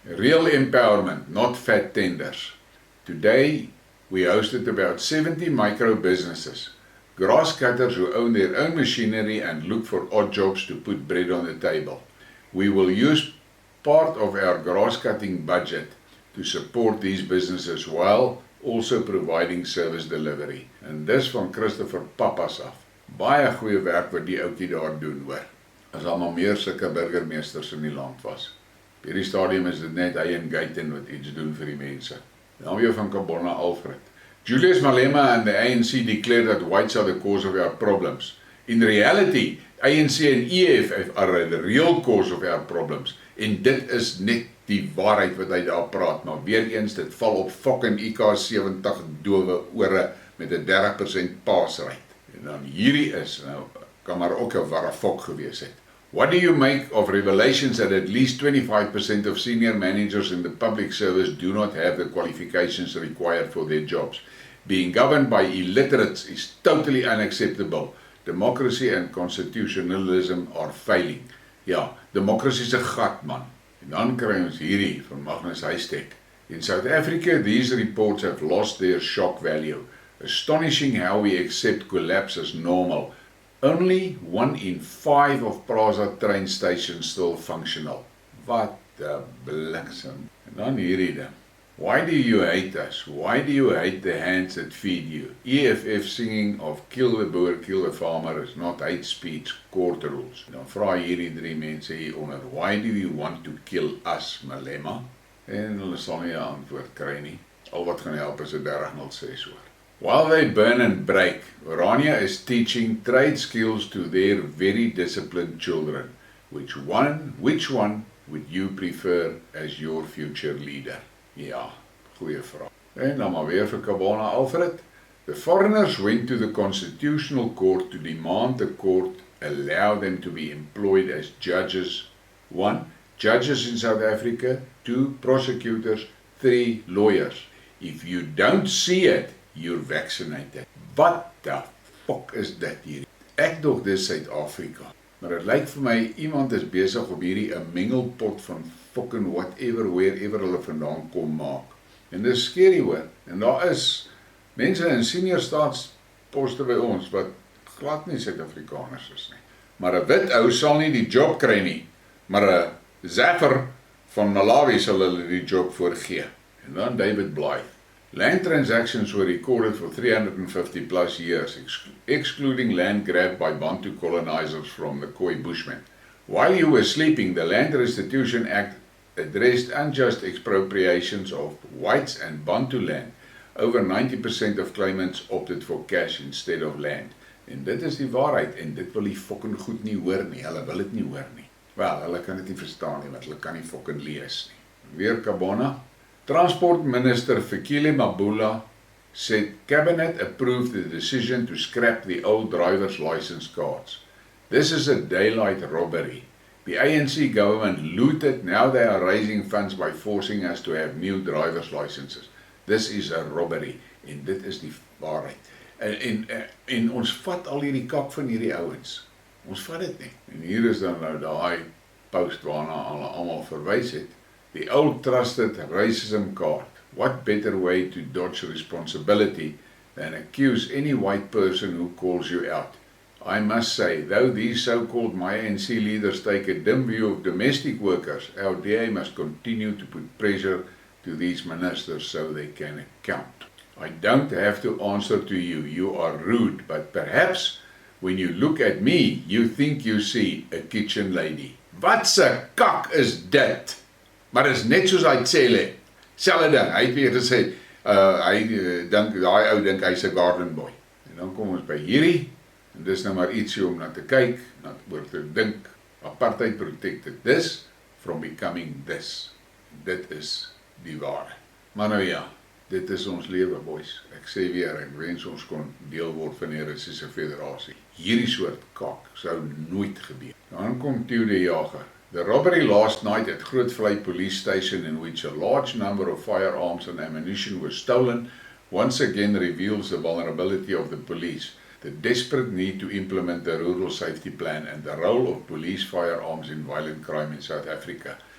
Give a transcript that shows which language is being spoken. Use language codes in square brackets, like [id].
[en] Real empowerment, not fat tenders. Today, we hosted about 70 micro businesses, grass cutters who own their own machinery and look for odd jobs to put bread on the table. We will use part of our grass cutting budget to support these businesses while also providing service delivery. [af] En dis van Christopher Pappas af. Baie goeie werk wat die ouetjie daar doen, hoor. As al maar meer sulke burgemeesters in die land was. Op hierdie stadium is dit net hy en Guyton wat iets doen vir die mense. Dan weer van Kabona Alfred. [en] Julius Malema and the ANC declared that whites are the cause of our problems. In reality, ANC en EFF are the real cause of our problems. [af] En dit is net die waarheid wat hy daar praat. Maar weer eens, dit val op fucking IK70 dowe ore met 'n 30% pass rate. En dan hierdie is, nou, kan maar ook 'n ware fok gewees het. [en] What do you make of revelations that at least 25% of senior managers in the public service do not have the qualifications required for their jobs? Being governed by illiterates is totally unacceptable. Democracy and constitutionalism are failing. [af] Ja, democracy is 'n gat, man. En dan kry ons hierdie van Magnus Huystek. [en] In South Africa, these reports have lost their shock value. Astonishing how we accept collapse as normal. Only 1 in 5 of Plaza train stations still functional. [af] Wat 'n bliksem. En dan hierdie ding. [en] Why do you hate us? Why do you hate the hands that feed you? EFF singing of kill the boer, kill the farmer is not hate speech, court rules. [af] Dan vra hierdie 3 mense hieronder, [en] why do you want to kill us, Malema? [af] En hulle sal nie 'n antwoord kry nie. Al wat gaan help is 'n 3006 hoor. [en] While they burn and break, Orania is teaching trade skills to their very disciplined children. Which one would you prefer as your future leader? [af] Ja, goeie vraag. En dan maar weer vir Kabona Alfred. [en] The foreigners went to the Constitutional Court to demand the court allow them to be employed as judges. 1. Judges in South Africa. 2. Prosecutors. 3. Lawyers. If you don't see it, you're vaccinated. What the fuck is [af] dit hier? Ek dog dis Suid-Afrika. Maar dit lyk vir my, iemand is besig om hierdie 'n mengelpot van [en] fucking whatever, wherever [af] hulle vandaan kom maak. En dis scary hoor. En daar is mense in senior staatsposte by ons wat glad nie Suid-Afrikaners is nie. Maar 'n wit ou sal nie die job kry nie. Maar 'n Zaffer van Malawi sal hulle die job voorgee. En dan David Blythe. [en] Land transactions were recorded for 350 plus years, excluding land grabbed by Bantu colonizers from the Khoi Bushmen. While you were sleeping, the Land Restitution Act addressed unjust expropriations of whites and Bantu land. Over 90% of claimants opted for cash instead of land. [af] En dit is die waarheid, en dit wil die fucking goed nie hoor nie, hulle wil dit nie hoor nie. Wel, hulle kan dit nie verstaan nie, want hulle kan nie fucking lees nie. Weer Kabona. [en] Transport Minister Fikile Mabula said Cabinet approved the decision to scrap the old driver's license cards. This is a daylight robbery. The ANC government looted, now they are raising funds by forcing us to have new driver's licenses. This is a robbery. [af] En dit is die waarheid. En ons vat al hierdie kak van hierdie ouens. Ons vat dit nie. En hier is dan nou daai post waarna hulle almal verwys het. [en] The old trusted racism card. What better way to dodge responsibility than accuse any white person who calls you out? I must say, though these so-called ANC leaders take a dim view of domestic workers, our DA must continue to put pressure to these ministers so they can account. I don't have to answer to you. You are rude, but perhaps when you look at me, you think you see a kitchen lady. [af] Wat se kak is dit? Maar is net soos hy sê, selfde ding, hy het weer gesê, daai ou dink hy's 'n garden boy. En dan kom ons by hierdie, en dis nou maar ietsie om na te kyk, oor te dink, [en] apartheid protected this from becoming this. [af] Dit is die waarheid. Maar nou ja, dit is ons lewe, boys. Ek sê weer, ek wens ons kon deel word van die Russiese Federasie. Hierdie soort kak sou nooit gebeur. Dan kom Theo de Jager. [en] The robbery last night at Grootvlei police station, in which a large number of firearms and ammunition were stolen, once again reveals the vulnerability of the police, the desperate need to implement the rural safety plan, and the role of police firearms in violent crime in South Africa.